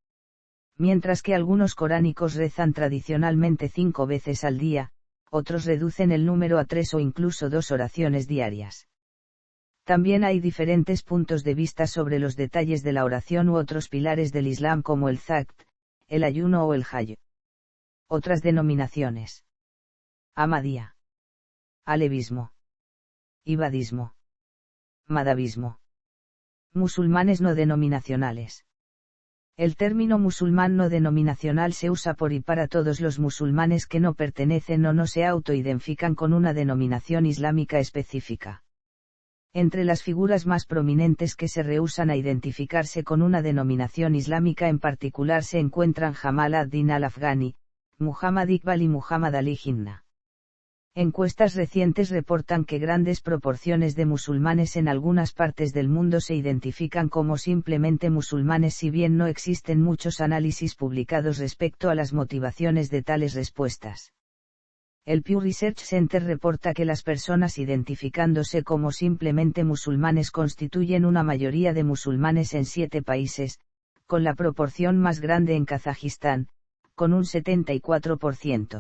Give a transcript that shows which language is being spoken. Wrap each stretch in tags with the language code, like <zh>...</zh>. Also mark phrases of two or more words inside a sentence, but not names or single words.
<es>Mientras que algunos coránicos rezan tradicionalmente 5 veces al día, otros reducen el número a 3 o incluso 2 oraciones diarias. También hay diferentes puntos de vista sobre los detalles de la oración u otros pilares del Islam como el zakt, el ayuno o el hajj. Otras denominaciones. Ahmadía. Alevismo. Ibadismo. Madhabismo. Musulmanes no denominacionales. El término musulmán no denominacional se usa por y para todos los musulmanes que no pertenecen o no se autoidentifican con una denominación islámica específica. Entre las figuras más prominentes que se rehúsan a identificarse con una denominación islámica en particular se encuentran Jamal ad-Din al-Afghani, Muhammad Iqbal y Muhammad Ali Jinnah. Encuestas recientes reportan que grandes proporciones de musulmanes en algunas partes del mundo se identifican como simplemente musulmanes, si bien no existen muchos análisis publicados respecto a las motivaciones de tales respuestas. El Pew Research Center reporta que las personas identificándose como simplemente musulmanes constituyen una mayoría de musulmanes en 7 países, con la proporción más grande en Kazajistán, con un 74%.</es>